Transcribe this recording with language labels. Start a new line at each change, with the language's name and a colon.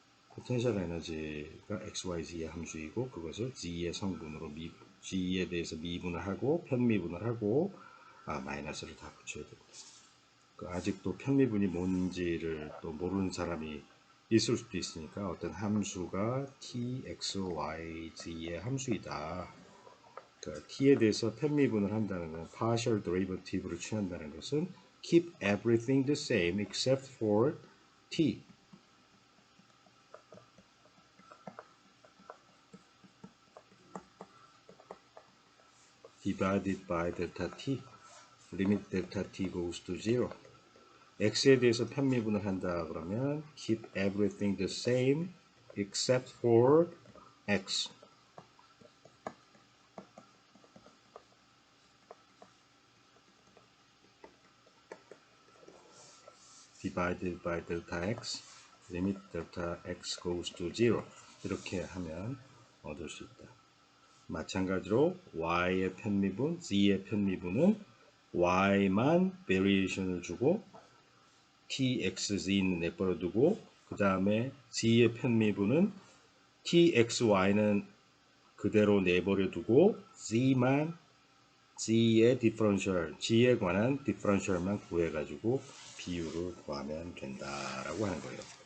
Korean: 포텐셜 에너지가 x, y, z의 함수이고, 그것을 z의 성분으로 g에 대해서 미분을 하고 편미분을 하고 마이너스를 다 붙여야 됩니다. 아직도 편미분이 뭔지를 또 모르는 사람이 있을 수도 있으니까, 어떤 함수가 t, x, y, z의 함수이다. 그러니까 t에 대해서 편미분을 한다는 건, partial derivative를 취한다는 것은
English: keep everything the same except for t. divided by delta t, limit delta t goes to 0.
Korean: x에 대해서 편미분을 한다 그러면
English: keep everything the same except for x. divided by delta x, limit delta x goes to 0.
Korean: 이렇게 하면 얻을 수 있다. 마찬가지로 y의 편미분, z의 편미분은 y만 베리에이션을 주고 t, x, z는 내버려 두고, 그 다음에 z의 편미분은 t, x, y는 그대로 내버려 두고 z만, z의 디퍼런셜, g에 관한 디퍼런셜만 구해가지고 비율을 구하면 된다라고 하는 거예요.